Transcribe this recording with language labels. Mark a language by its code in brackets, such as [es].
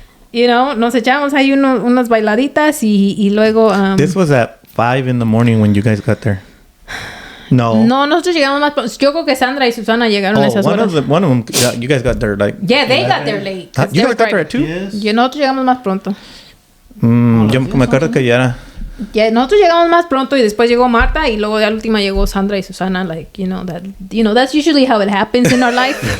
[en] You know, [es] nos echamos ahí unas bailaditas y luego... [en] This was at 5 in the morning when you guys got there. No. [es] No, nosotros llegamos más pronto. Yo creo que Sandra y Susana llegaron a esas [en] one [es] horas. [en] of them, you guys got there like... Yeah, they got there late. You guys got there at 2? Yes. [es] Y nosotros llegamos más pronto. Yo me acuerdo que ya era... Yeah, nosotros llegamos más pronto y después llegó Marta y luego de la última llegó Sandra y Susana. [en] Like, that's usually how it happens in our life.